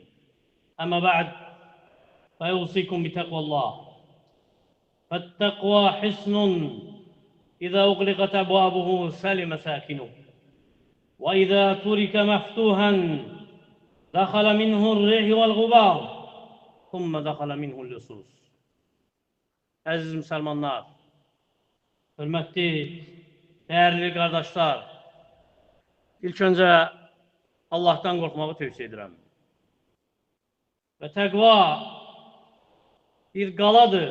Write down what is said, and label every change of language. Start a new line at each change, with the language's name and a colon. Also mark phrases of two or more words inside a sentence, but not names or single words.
Arabic: أما بعد، فأوصيكم بتقوى الله، فالتقوى حصن إذا أغلقت أبوابه سلم ساكنه، وإذا ترك مفتوحا دخل منه الريح والغبار ثم دخل منه اللصوص.
Azerbaijani: Əziz müsəlmanlar, hörmətli, dəyərli qardaşlar, ilk öncə Allahdan qorxmağı tövsiyə edirəm. Və təqva bir qaladır.